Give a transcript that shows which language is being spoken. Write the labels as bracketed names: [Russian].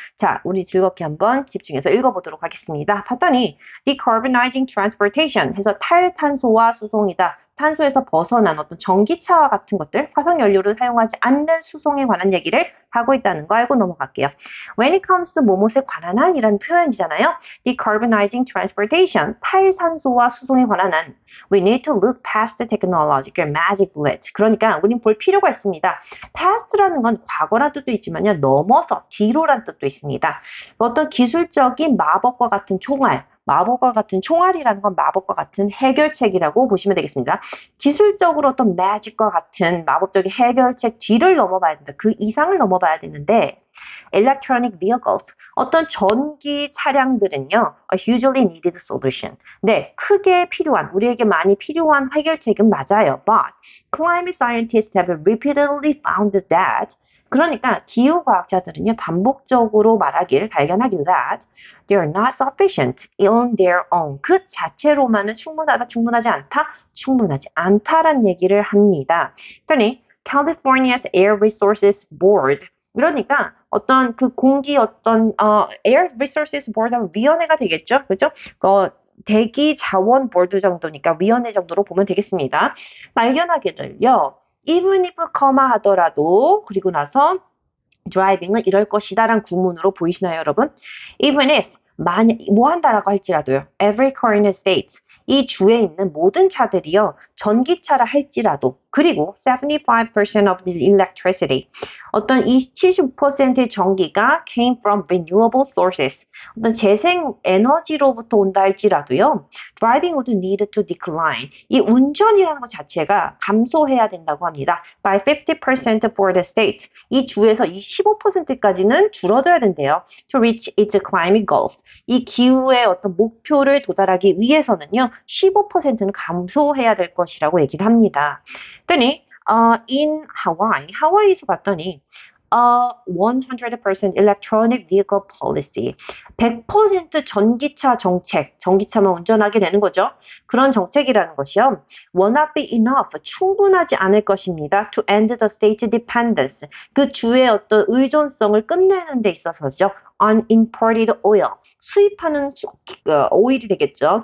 [Korean] 자, 우리 즐겁게 한번 집중해서 읽어보도록 하겠습니다. 봤더니 [English] decarbonizing transportation [Korean] 해서 탈탄소화 수송이다. 탄소에서 벗어난 어떤 전기차와 같은 것들, 화석연료를 사용하지 않는 수송에 관한 얘기를 하고 있다는 거 알고 넘어갈게요. [English] When it comes to [Korean] 뭐뭐에 관한 한 이라는 표현이잖아요. [English] Decarbonizing transportation, [Korean] 탈산소화 수송에 관한 한 [English] We need to look past the technological magic bullet. [Korean] 그러니까 우린 볼 필요가 있습니다. past라는 건 과거란 뜻도 있지만요. 넘어서, 뒤로란 뜻도 있습니다. 어떤 기술적인 마법과 같은 총알, 마법과 같은 총알이라는 건 마법과 같은 해결책이라고 보시면 되겠습니다. 기술적으로 어떤 매직과 같은 마법적인 해결책 뒤를 넘어봐야 된다. 그 이상을 넘어봐야 되는데 [English] electronic vehicles, [Korean] 어떤 전기 차량들은요, [English] a hugely needed solution. [Korean] 네, 크게 필요한, 우리에게 많이 필요한 해결책은 맞아요. [English] But climate scientists have repeatedly found that [Korean] 그러니까 기후과학자들은요 반복적으로 발견하길 [English] that they are not sufficient on their own. [Korean] 그 자체로만은 충분하지 않다라는 얘기를 합니다. 그러니 California's Air Resources Board 그러니까 어떤 그 공기 Air Resources Board 하면 위원회가 되겠죠, 그죠? 대기 자원 보드 정도니까 위원회 정도로 보면 되겠습니다. 발견하기를요. [English] even if, [Korean] 하더라도 그리고 나서 driving은 이럴 것이다 라는 구문으로 보이시나요, 여러분? even if 만약 뭐 한다라고 할지라도요. [English] Every car in a state. [Korean] 이 주에 있는 모든 차들이요. 전기차라 할지라도 그리고 [English] 75% of the electricity. [Korean] 어떤 75%의 전기가 [English] came from renewable sources. [Korean] 어떤 재생 에너지로부터 온다 할지라도요. [English] Driving would need to decline. [Korean] 이 운전이라는 것 자체가 감소해야 된다고 합니다. [English] By 50% for the state. [Korean] 이 주에서 이 15%까지는 줄어들어야 된대요. [English] To reach its climate goals. [Korean] 이 기후의 어떤 목표를 도달하기 위해서는요. 15%는 감소해야 될 것이라고 얘기를 합니다. 그랬더니 [English] in Hawaii, [Korean] 하와이에서 봤더니 [English] 100% electronic vehicle policy. [Korean] 100% 전기차 정책, 전기차만 운전하게 되는 거죠. 그런 정책이라는 것이요. [English] will not be enough, [Korean] 충분하지 않을 것입니다. [English] to end the state dependence, [Korean] 그 주의 어떤 의존성을 끝내는 데 있어서죠. [English] on imported oil, [Korean] 수입하는 오일이 되겠죠.